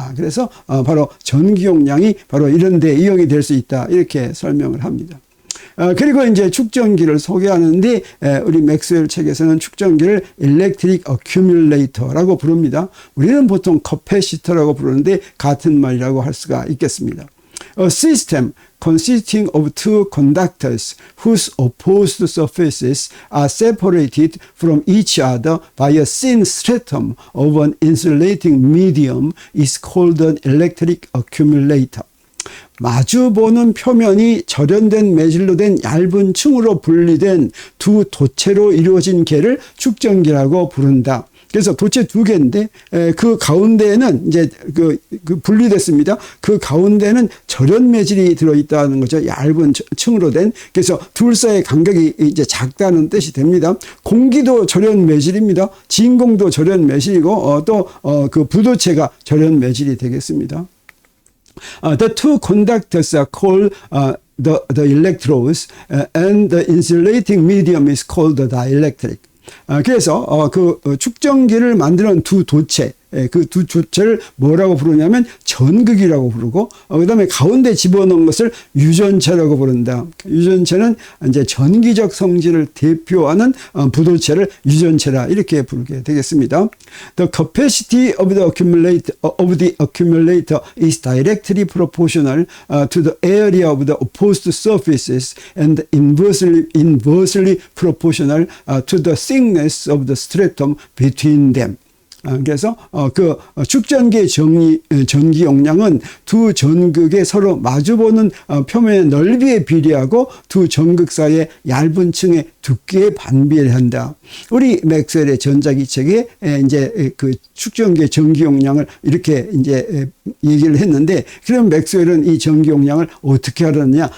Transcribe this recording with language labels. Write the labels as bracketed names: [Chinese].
[Korean] 그래서 바로 전기 용량이 바로 이런 데 이용이 될 수 있다. 이렇게 설명을 합니다. 그리고 이제 축전기를 소개하는데 우리 맥스웰 책에서는 축전기를 Electric Accumulator라고 부릅니다. 우리는 보통 커패시터라고 부르는데 같은 말이라고 할 수가 있겠습니다. [English] A system consisting of two conductors whose opposed surfaces are separated from each other by a thin stratum of an insulating medium is called an electric accumulator. [Korean] 마주보는 표면이 절연된 매질로 된 얇은 층으로 분리된 두 도체로 이루어진 개를 축전기라고 부른다. 그래서 도체 두 개인데 그 가운데에는 이제 그 분리됐습니다. 그 가운데는 절연 매질이 들어있다는 거죠. 얇은 층으로 된. 그래서 둘 사이의 간격이 이제 작다는 뜻이 됩니다. 공기도 절연 매질입니다. 진공도 절연 매질이고 또 그 부도체가 절연 매질이 되겠습니다. [English] The two conductors are called the electrodes, and the insulating medium is called the dielectric. [Korean] 그래서 그 축전기를 만드는 두 도체, 그 두 도체를 뭐라고 부르냐면 전극이라고 부르고, 그 다음에 가운데 집어넣은 것을 유전체라고 부른다. 유전체는 이제 전기적 성질을 대표하는 부도체를 유전체라 이렇게 부르게 되겠습니다. [English] The capacity of the accumulator is directly proportional to the area of the opposed surfaces and inversely proportional to the thickness of the stratum between them. [Korean] 그래서 그 축전기의 전기 용량은 두 전극의 서로 마주보는 표면의 넓이에 비례하고 두 전극 사이의 얇은 층의 두께에 반비례한다. 우리 맥스웰의 전자기책에 이제 그 축전기의 전기 용량을 이렇게 이제 얘기를 했는데, 그럼 맥스웰은 이 전기 용량을 어떻게 알았느냐?